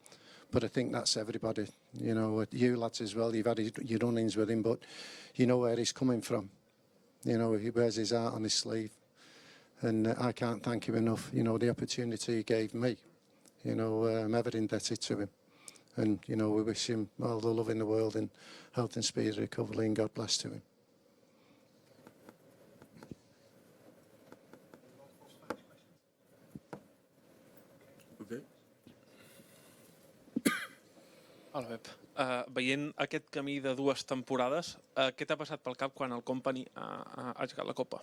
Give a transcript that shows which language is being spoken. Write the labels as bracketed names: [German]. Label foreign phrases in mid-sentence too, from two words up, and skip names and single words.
[English] But I think that's everybody, you know, you lads as well, you've had your run-ins with him, but you know where he's coming from. You know, he wears his heart on his sleeve. And I can't thank him enough, you know, the opportunity he gave me. You know, I'm ever indebted to him. And, you know, we wish him all the love in the world and health and speedy recovery, and God bless to him. Okay. [Catalan] Hola, Pep. Veient aquest camí de 2 temporades, què t'ha passat pel cap quan el Company ha aixecat la Copa?